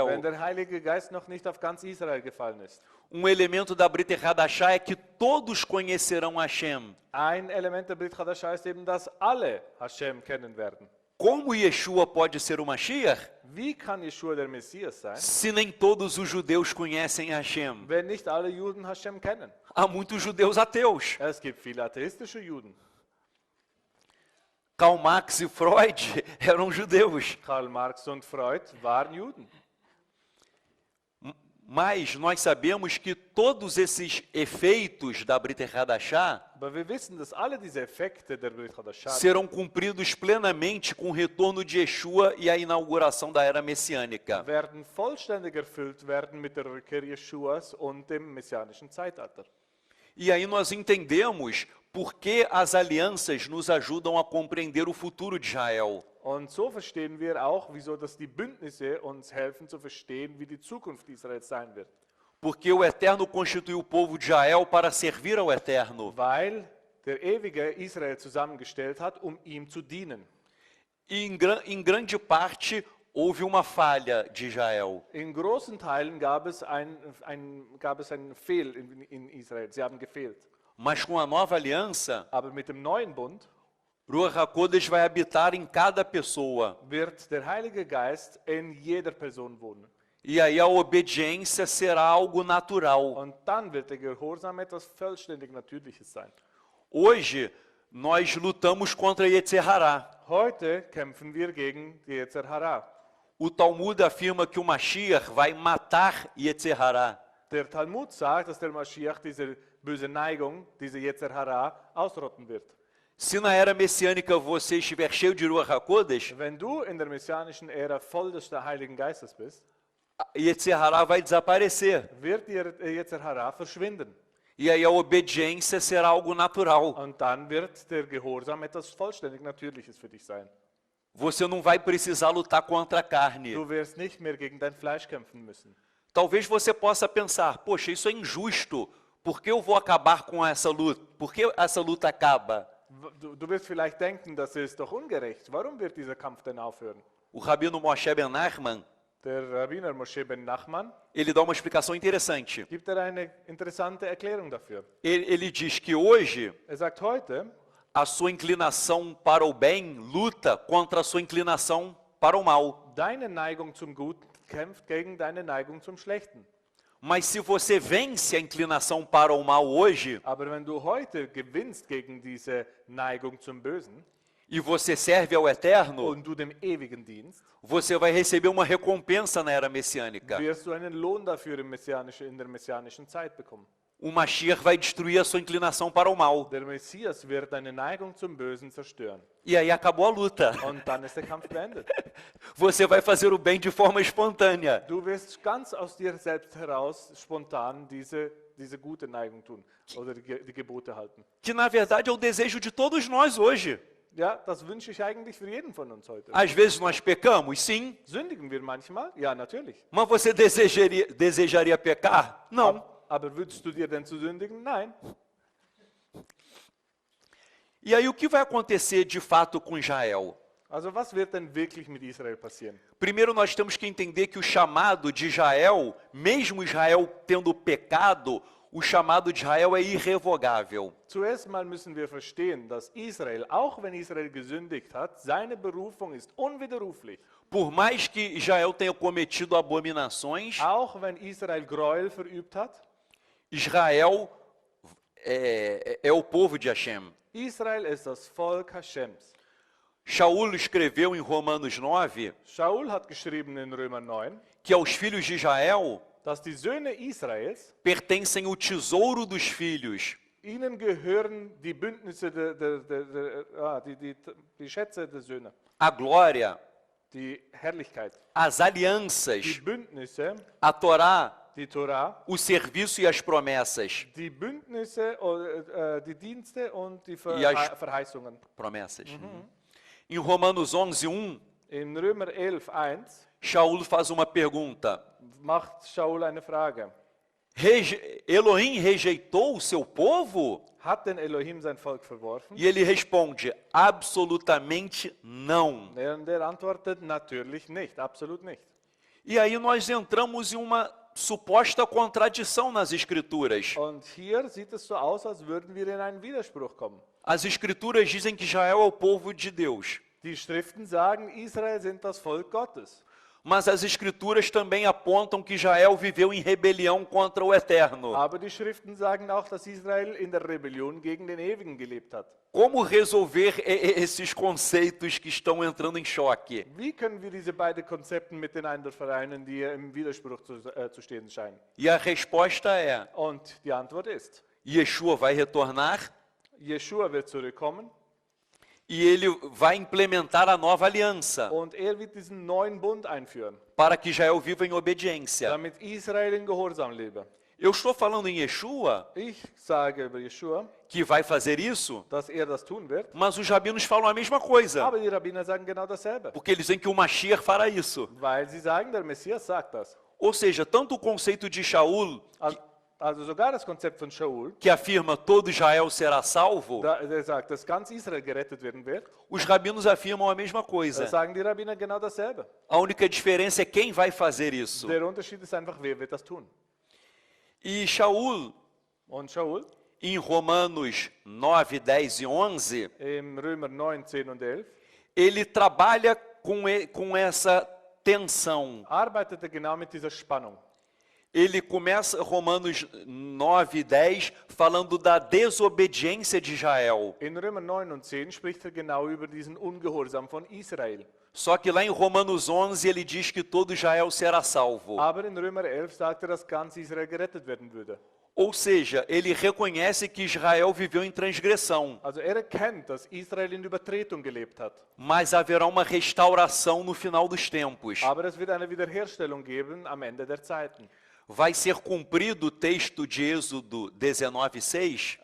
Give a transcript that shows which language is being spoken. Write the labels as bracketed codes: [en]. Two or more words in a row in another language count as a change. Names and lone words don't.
[de] wenn der Heilige Geist noch nicht auf ganz Israel gefallen ist? [pt] Elemento da [he] ברית חדשה [pt] é que todos conhecerão Hashem. [de] Ein Element der [he] ברית חדשה [de] ist eben, dass alle Hashem kennen werden. [pt] Como Yeshua pode ser o Mashiach, [de] Wie kann Yeshua der Messias sein, [pt] se nem todos os judeus conhecem Hashem? [de] wenn nicht alle Juden Hashem kennen? [pt] Há muitos judeus ateus. [de] Es gibt viele atheistische Juden. [pt] Karl Marx e Freud eram judeus. [de] Karl Marx und Freud waren Juden. [pt] Mas nós sabemos que todos esses efeitos da [he] ברית חדשה [de] Aber wir wissen, dass alle diese Effekte der [he] ברית חדשה [pt] serão cumpridos plenamente com o retorno de Yeshua e a inauguração da era messiânica. [de] werden vollständig erfüllt werden mit der Rückkehr Jeschuas und dem messianischen Zeitalter. [pt] E aí nós entendemos por que as alianças nos ajudam a compreender o futuro de Israel. [de] Und so verstehen wir auch, wieso dass die Bündnisse uns helfen zu verstehen, wie die Zukunft Israels sein wird. [pt] Porque o Eterno constituiu o povo de Israel para servir ao Eterno. [de] Weil der Ewige Israel zusammengestellt hat, ihm zu dienen. [pt] E em grande parte houve uma falha de Israel. [de] In großen Teilen gab es einen Fehl in Israel. Sie haben gefehlt. [pt] Mas com a nova aliança, [de] Aber mit dem neuen Bund [he] רוח הקודש [pt] vai habitar em cada pessoa. [de] wird der Heilige Geist in jeder Person wohnen. [pt] E aí a obediência será algo natural. [de] Und dann wird der Gehorsam etwas vollständig Natürliches sein. [pt] Hoje, nós lutamos contra [he] יצר הרע. [de] Heute kämpfen wir gegen die [he] יצר הרע. [pt] O Talmud afirma que o Mashiach vai matar [he] יצר הרע. [de] Der Talmud sagt, dass der Mashiach diese böse Neigung, diese [he] יצר הרע, [de] ausrotten wird. [pt] Se na era messiânica você estiver cheio de [he] רוח הקודש, [de] Wenn du in der messianischen Ära voll des Heiligen Geistes bist, [he] יצר הרע [pt] vai desaparecer. [de] wird die [he] יצר הרע [de] verschwinden. [pt] E aí a obediência será algo natural. [de] Und dann wird der Gehorsam etwas vollständig Natürliches für dich sein. [pt] Você não vai precisar lutar contra a carne. [de] Du wirst nicht mehr gegen dein Fleisch kämpfen müssen. [pt] Talvez você possa pensar, poxa, isso é injusto. Por que eu vou acabar com essa luta? Por que essa luta acaba? [de] Du wirst vielleicht denken, das ist doch ungerecht. Warum wird dieser Kampf denn aufhören? [pt] O rabino Moshe Ben Nachman, [de] Der Rabbiner Moshe ben Nachman [pt] ele dá uma explicação interessante. [de] gibt eine interessante Erklärung dafür. [pt] Ele diz que hoje [de] Sagt heute, [pt] a sua inclinação para o bem luta contra a sua inclinação para o mal. [de] deine Neigung zum Guten kämpft gegen deine Neigung zum Schlechten. [pt] Mas se você vence a inclinação para o mal hoje, [de] Aber wenn du heute gewinnst gegen diese Neigung zum Bösen [pt] e você serve ao Eterno, [de] und du dem Ewigen dienst, [pt] você vai receber uma recompensa na era messiânica. [de] wirst du einen Lohn dafür in der messianischen Zeit bekommen. [pt] O Mashiach vai destruir a sua inclinação para o mal. [de] Der Messias wird deine Neigung zum Bösen zerstören. [pt] E aí acabou a luta. [de] Und dann ist der Kampf beendet. [pt] Você vai fazer o bem de forma espontânea. [de] Du wirst ganz aus dir selbst heraus spontan diese gute Neigung tun oder die Gebote halten. [pt] Que na verdade é o desejo de todos nós hoje. [de] Ja, das wünsche ich eigentlich für jeden von uns heute. [pt] Às vezes nós pecamos, sim. [de] Sündigen wir manchmal? Ja, natürlich. [pt] Mas você desejaria pecar? Não. [de] Aber würdest du dir denn zu sündigen? Nein. [pt] E aí o que vai acontecer de fato com Israel? [de] Also was wird denn wirklich mit Israel passieren? [pt] Primeiro nós temos que entender que o chamado de Israel, mesmo Israel tendo pecado, o chamado de Israel é irrevogável. [de] Zuerst mal müssen wir verstehen, dass Israel, auch wenn Israel gesündigt hat, seine Berufung ist unwiderruflich. [pt] Por mais que Israel tenha cometido abominações, [de] Auch wenn Israel Gräuel verübt hat, [pt] Israel é o povo de Hashem. [de] Israel ist das Volk Hashems. [pt] Shaul escreveu em Romanos 9 [de] Shaul hat geschrieben in Römer 9, [pt] que aos filhos de Israel [de] dass die Söhne Israels, [pt] pertencem o tesouro dos filhos, [de] ihnen gehören die Bündnisse, die Schätze der Söhne, [pt] a glória, [de] die Herrlichkeit, [pt] as [de] die [pt] alianças, [de] Bündnisse, [pt] a Torá, [de] die Torah, [pt] o serviço e as promessas. [de] die Bündnisse, die Dienste und die Ja, ich- Verheißungen. [pt] Promessas. Em Romanos 11:1, [de] In Römer 11,1 [pt] Shaul faz uma pergunta. [de] macht Shaul eine Frage. [pt] Elohim rejeitou o seu povo? [de] Hat denn Elohim sein Volk verworfen? [pt] E ele responde, absolutamente não. [de] Der antwortet natürlich nicht, absolut nicht. [pt] E aí nós entramos em uma suposta contradição nas Escrituras. [de] Und hier sieht es so aus, als würden wir in einen Widerspruch kommen. [pt] As Escrituras dizem que Israel é o povo de Deus. [de] Die Schriften sagen, Israel sind das Volk Gottes. [pt] Mas as Escrituras também apontam que Israel viveu em rebelião contra o Eterno. [de] Aber die Schriften sagen auch, dass Israel in der Rebellion gegen den Ewigen gelebt hat. [pt] Como resolver esses conceitos que estão entrando em choque? [de] Wie können wir diese beiden Konzepte miteinander vereinen, die im Widerspruch zu stehen scheinen? [pt] E a resposta é, [de] Und die Antwort ist, [pt] Yeshua vai retornar [de] Jeshua wird zurückkommen [pt] e ele vai implementar a nova aliança [de] und wird diesen neuen Bund einführen, [pt] para que Israel viva em obediência. [de] damit Israel in Gehorsam lebe. [pt] Eu estou falando em Yeshua, [de] Ich sage über Jeshua, [pt] que vai fazer isso, [de] dass das tun wird, [pt] mas os rabinos falam a mesma coisa, [de] aber die Rabbiner sagen genau dasselbe, [pt] porque eles dizem que o Mashiach fará isso. [de] weil sie sagen, der Messias sagt das. [pt] Ou seja, tanto o conceito de Shaul, [de] Also sogar das Konzept von Shaul, [pt] que afirma todo Israel será salvo, [de] der sagt, dass ganz Israel gerettet werden wird, [pt] os rabinos afirmam a mesma [de] da [pt] coisa. [de] sagen die Rabbiner genau dasselbe. [pt] A única diferença é quem vai fazer isso. [de] Der Unterschied ist einfach, wer wird das tun. [pt] E Shaul, [de] Und Shaul, [pt] em Romanos 9, 10 e 11, [de] im Römer 9, 10 und 11, [pt] ele trabalha com essa tensão. [de] arbeitete genau mit dieser Spannung. [pt] Ele começa Romanos 9, 10 falando da desobediência de Israel. [de] In Römer 9 und 10 spricht genau über diesen Ungehorsam von Israel. [pt] Só que lá em Romanos 11 ele diz que todo Israel será salvo. [de] Aber in Römer 11 sagt dass ganz Israel gerettet werden würde. [pt] Ou seja, ele reconhece que Israel viveu em transgressão, [de] Also erkennt, dass Israel in Übertretung gelebt hat. [pt] mas haverá uma restauração no final dos tempos. [de] Aber es wird eine Wiederherstellung geben am Ende der Zeiten. [pt] Vai ser cumprido o texto de Êxodo 19, 6?